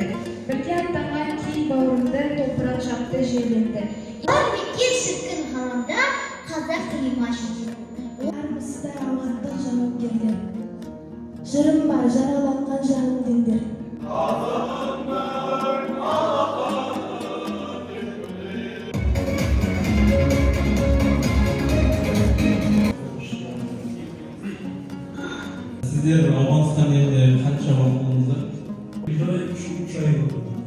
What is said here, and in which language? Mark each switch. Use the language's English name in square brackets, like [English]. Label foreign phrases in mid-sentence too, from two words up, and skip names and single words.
[Kazakh] Бірге аттанған кей бауырымды топырақ жапты жерленді. Мекке шіркін ғаламда қазақ тілімашын Армысыздар ауғандық жауынгерлер. Жырым бар жараланған жаным діндер. [Uzbek] Sizler Afganistan elinde qancha vaqt bo'ldingizlar? 3 oy bo'ldi.